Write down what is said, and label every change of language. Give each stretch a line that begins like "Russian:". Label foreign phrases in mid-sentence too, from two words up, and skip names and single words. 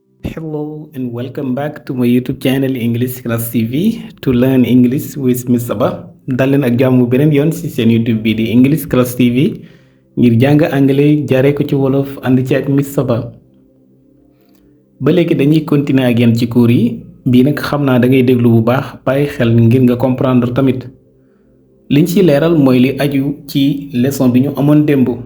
English: Hello and welcome back to my YouTube channel English Class TV to learn English with Miss Saba.
Wolof: dal leen ak jàmm beneen yoon ci seen YouTube bi di English Class TV ngir jàng anglais jaaree ko ci wolof ànd ci ak Miss Saba. ba léegi dañuy continuer ak yéen ci cours yi bii nag xam naa da ngay déglu bu baax bàyyi xel ngir nga comprendre tamit liñ ci leeral mooy li aju ci leçon bi ñu amoon démb.